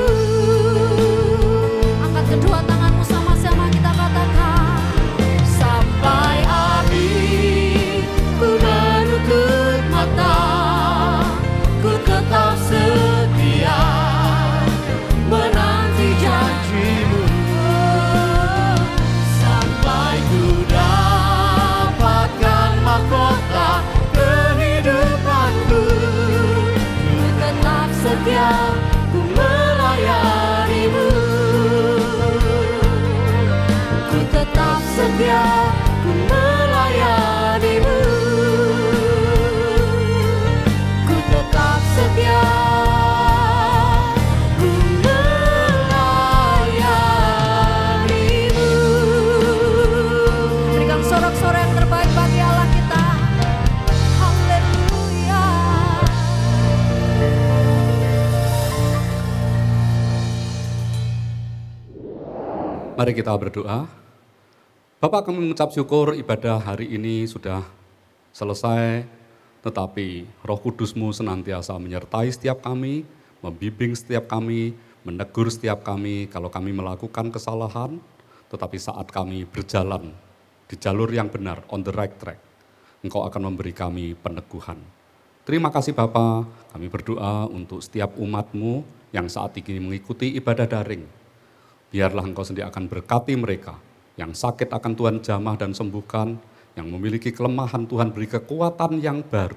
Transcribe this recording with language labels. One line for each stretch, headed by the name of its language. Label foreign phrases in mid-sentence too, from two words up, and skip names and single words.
Indonesian: Angkat kedua tanganmu sama-sama kita katakan, sampai akhir ku menutup mata, ku tetap setia menanti janjimu. Sampai ku dapatkan mahkota kehidupanku, ku tetap setia ku melayanimu. Ku tetap setia ku melayanimu. Ku tetap setia ku melayanimu. Berikan sorak-sorai yang terbaik bagi Allah kita. Haleluya. Mari kita berdoa. Bapak, kami mengucap syukur ibadah hari ini sudah selesai, tetapi Roh Kudus-Mu senantiasa menyertai setiap kami, membimbing setiap kami, menegur setiap kami kalau kami melakukan kesalahan, tetapi saat kami berjalan di jalur yang benar,
English: on the right track,
Indonesian: Engkau akan memberi kami peneguhan. Terima kasih Bapa, kami berdoa untuk setiap umat-Mu yang saat ini mengikuti ibadah daring. Biarlah Engkau sendiri akan berkati mereka, yang sakit akan Tuhan jamah dan sembuhkan, yang memiliki kelemahan Tuhan beri kekuatan yang baru.